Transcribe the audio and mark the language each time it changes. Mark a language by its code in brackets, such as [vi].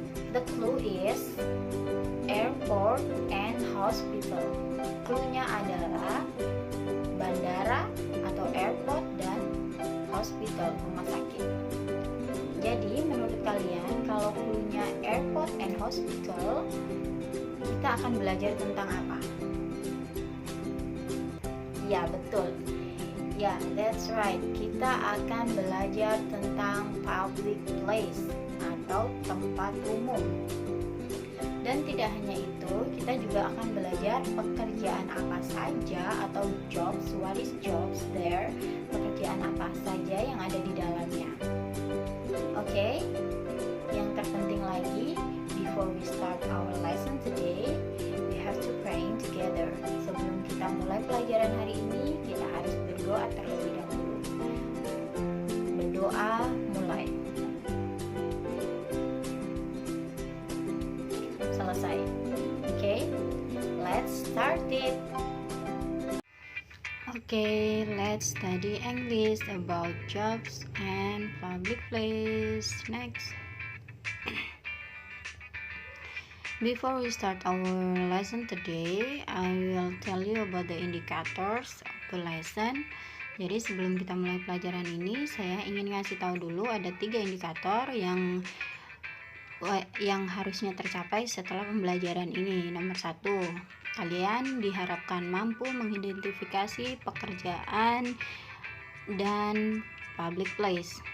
[en] The clue is airport and hospital. [id] Clue-nya adalah bandara atau airport dan hospital, rumah sakit. Jadi menurut kalian kalau clue-nya [en] airport and hospital, [id] kita akan belajar tentang apa? Ya, betul. Ya, [en] that's right. [id] Kita akan belajar tentang public place atau tempat umum. Dan tidak hanya itu, kita juga akan belajar pekerjaan apa saja atau jobs, [en] what is jobs there, [id] pekerjaan apa saja yang ada di dalamnya. Oke, yang terpenting lagi, [en] before we start our lesson today, we have to praying together. [id] Sebelum kita mulai pelajaran hari ini, kita harus berdoa terlebih dahulu. Berdoa mulai. Selesai. [en] Okay, let's start it. Okay, let's study English about jobs and public place. Next. Before we start our lesson today, I will tell you about the indicators of the lesson. [id] Jadi sebelum kita mulai pelajaran ini, saya ingin ngasih tahu dulu ada 3 indikator yang harusnya tercapai setelah pembelajaran ini. Nomor 1, kalian diharapkan mampu mengidentifikasi pekerjaan dan public place.